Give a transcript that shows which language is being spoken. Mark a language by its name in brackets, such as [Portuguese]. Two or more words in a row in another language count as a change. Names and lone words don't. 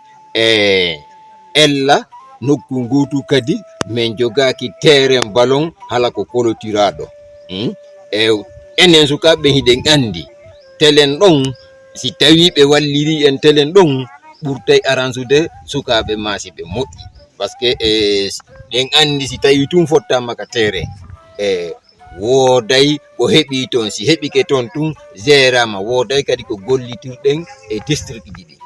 [Fula] ella nokku gotu kadi min jogaki terrain ballon hala ko colotiraɗo enen sukaɓe hiɗen andi telen ɗon si tawi ɓe walliri en telen ɗon ɓurtay aransude sukaɓe masiɓe moƴƴi par ce que ɗen andi si tawi tum fottama ka terrain wooday ko heeɓi toon si heeɓike toon tun gérama wooday kadi ko gollitirɗen e district ji ɗi.